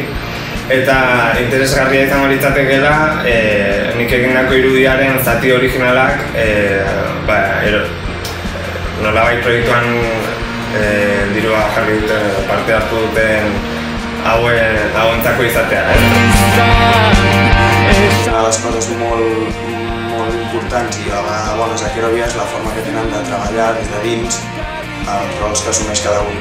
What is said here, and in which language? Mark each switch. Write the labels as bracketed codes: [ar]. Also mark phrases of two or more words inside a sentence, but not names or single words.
[eu] Eta interesgarria izango litzatekeela nik egindako irudiaren zati originalak nolabait proiektuan dirua jarri duten, parte hartu duten hauentzako izatea. [ca] Una de les coses molt importants i bones a Kerovia és la forma que tenen de treballar des de dins els rols que assumeix cada un.